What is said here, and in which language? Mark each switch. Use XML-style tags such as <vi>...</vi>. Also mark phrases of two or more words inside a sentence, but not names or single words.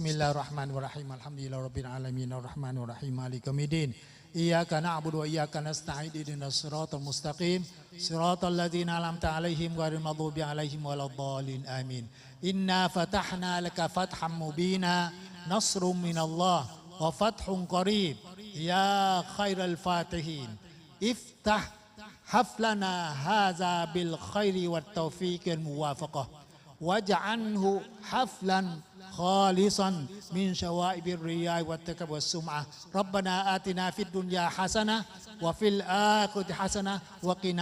<ar>لله الرحمن الرحيم الحمد لله رب العالمين الرحمن الرحيم مالك يوم الدين إياك نعبد وإياك نستعين اهدنا الصراط المستقيم صراط الذين أنعمت عليهم غير المغضوب عليه م ولا الضالين آمين إنا فتحنا لك فتحا مبينا نصر من الله وفتح قريب يا خ ير الفاتحين افتح حفلنا هذا بالخير والتوفيق الموافقة واجعله حفلا خالصا من شوائب الرياء والتكبر والسمعة ربنا آتنا في الدنيا حسنة وفي الآخرة حسنة وقنا</ar>